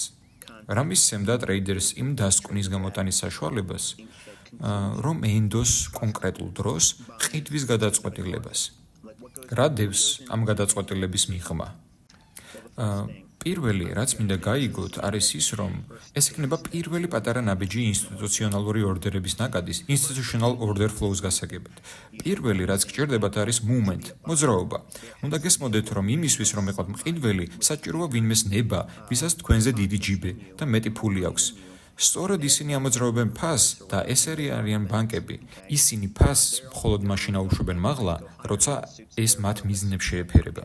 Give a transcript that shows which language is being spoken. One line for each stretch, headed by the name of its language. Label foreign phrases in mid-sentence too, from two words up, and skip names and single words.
Georgian: რა მისცემდა ტრეიდერს იმ დასკვნის გამოტანის საშუალებას, რომ ენდოს კონკრეტულ დროს ყიდვის გადაწყვეტილებას. რა დევს ამ გადაწყვეტილების მიღმა? პირველი, რაც მინდა გაიგოთ, არის ის, რომ ეს იქნება პირველი პატარა ნაბიჯი ინსტიტუციონალური ორდერების ნაკადის
English: institutional order flows
Georgian: გასაგებად. პირველი, რაც გჭირდებათ, არის movement, მოძრაობა. უნდა გესმოდეთ, რომ იმისთვის, რომ იყოთ მყიდველი, საჭიროა ვინმეს ნება, ვისაც თქვენზე დიდი ჯიბე და მეტი ფული აქვს. სწორედ ისინი ამოძრავებენ ფასს და ესერი არიან ბანკები. ისინი ფასს მხოლოდ მაშინ აუშვებენ მაღლა, როცა ეს მათ მიზნებს შეეფერება.